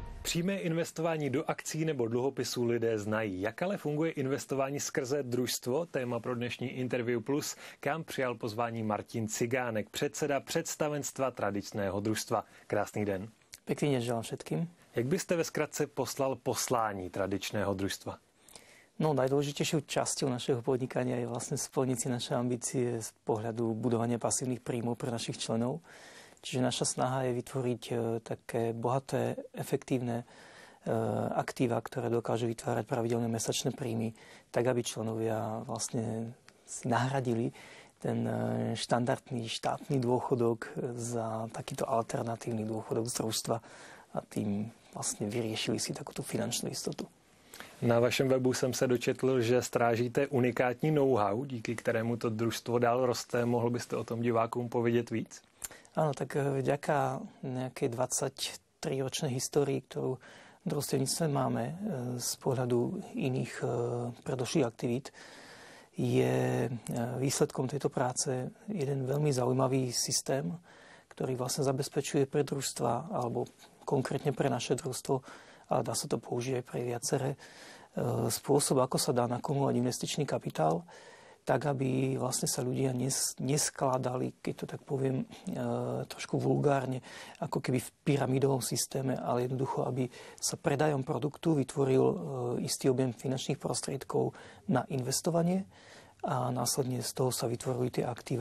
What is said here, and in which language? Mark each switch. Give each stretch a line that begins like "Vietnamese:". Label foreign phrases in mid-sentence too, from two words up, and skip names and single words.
Czech: Přímé investování do akcí nebo dluhopisů lidé znají. Jak ale funguje investování skrze družstvo? Téma pro dnešní Interview Plus, kam přijal pozvání Martin Cigánek, předseda představenstva tradičného družstva. Krásný den.
Slovak: Pekný deň želám všetkým.
Czech: Jak byste ve skratce poslal poslání tradičného družstva?
Slovak: No, najdôležitejšou časťou našeho podnikania je vlastne splniť si naše ambície z pohľadu budovania pasívnych príjmov pre našich členov. Čiže naša snaha je vytvoriť také bohaté, efektívne aktíva, ktoré dokážu vytvárať pravidelné mesačné príjmy, tak aby členovia vlastne si nahradili ten štandardný štátny dôchodok za takýto alternatívny dôchodok z družstva a tým vlastne vyriešili si takúto finančnú istotu.
Czech: Na vašem webu jsem se dočetl, že strážíte unikátní know-how, díky kterému to družstvo dál roste. Mohl byste o tom divákům povědět víc?
Slovak: Áno, tak vďaka nejakej 23-ročnej histórii, ktorú v družstevníctve máme z pohľadu iných predošlých aktivít, je výsledkom tejto práce jeden veľmi zaujímavý systém, ktorý vlastne zabezpečuje pre družstva, alebo konkrétne pre naše družstvo, ale dá sa to použiť aj pre viaceré, spôsob, ako sa dá nakumulovať investičný kapitál, tak, aby vlastne sa ľudia neskladali, keď to tak poviem trošku vulgárne, ako keby v pyramidovom systéme, ale jednoducho, aby sa predajom produktu vytvoril istý objem finančných prostriedkov na investovanie a následne z toho sa vytvorili tie aktíva.